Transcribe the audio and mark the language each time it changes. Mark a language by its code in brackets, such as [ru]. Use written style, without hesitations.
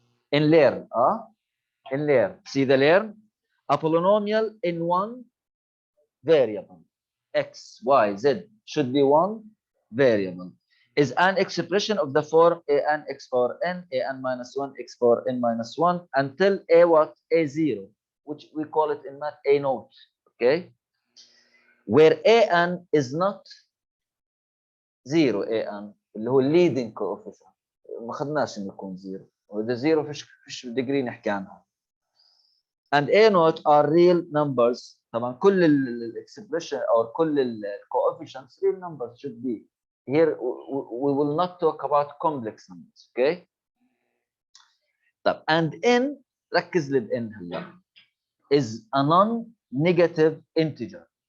[en] In learn, in learn. See the learn? A polynomial in one variable, x, y, z, should be one variable, is an expression of the form an x power n, an minus 1 x power n minus 1 until a what? A0, which we call it in math a naught, okay? Where an is not 0, an [ar] اللي هو leading coefficient ما خدناش انه يكون 0. وإذا 0 فيش degree نحكي عنها. [en] and A naught are real numbers. [ar] طبعا كل الاكسبريشن [en] or كل coefficients real numbers should be. Here we will not talk about complex numbers, okay? [ar] طب [en] and n [ar] ركز لي بn هلا [en] is a non-negative integer.